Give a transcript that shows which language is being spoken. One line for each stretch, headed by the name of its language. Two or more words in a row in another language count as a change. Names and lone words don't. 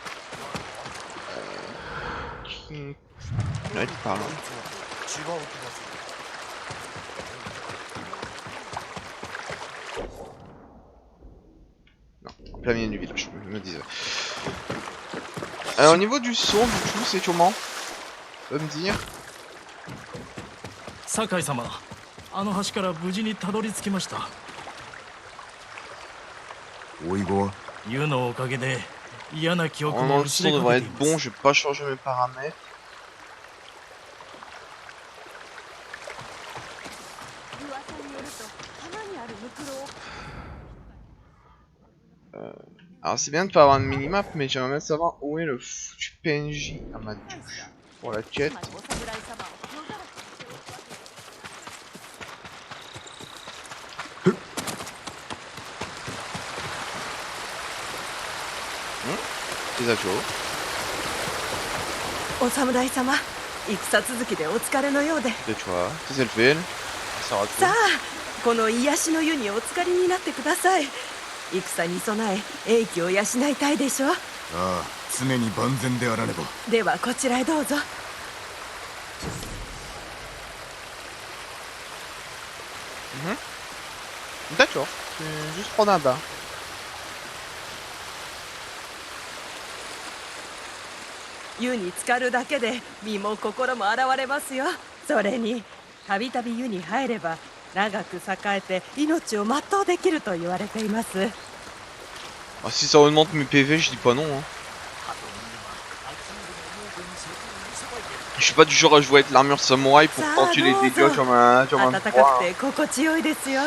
French: Là, il parle. Non, en plein milieu du village, je me disais. Au niveau du son, du coup, c'est comment? Tu peux me dire?
Japanese: Sakai-sama, あの橋から無事にたどり着きました。おいごはユのおかげで嫌な記憶
French: Non,
Japanese: も
French: le
Japanese: 薄
French: son
Japanese: れか
French: devrait
Japanese: けてい
French: être
Japanese: ま
French: bon,
Japanese: す。
French: je vais pas changer mes paramètres. Alors c'est bien de pas avoir une minimap, mais j'aimerais bien savoir où est le foutu PNJ à ma douche pour la quête. Les achats.
Japanese: お侍様、戦続きでお疲れのようで。
French: Et tu vois, c'est le fait. Ça sera
Japanese: さあ、この癒しの湯にお浸かりになってください。戦に備え、英気を養いたいでしょう。ああ、常に万全であらねば。ではこちらへどうぞ。
French: D'accord, c'est juste prendre un bain.
Japanese: « 湯に浸かるだけで身も心も洗われますよ。それにたびたび湯に入れば長く栄えて命を全うできると言われています。
French: Ah, si ça augmente mes PV, je dis pas non. Hein. Je suis pas du genre à jouer avec l'armure samouraï pour tenter les dégâts comme un
Japanese: 暖か
French: froid.
Japanese: くて心地よいですよ。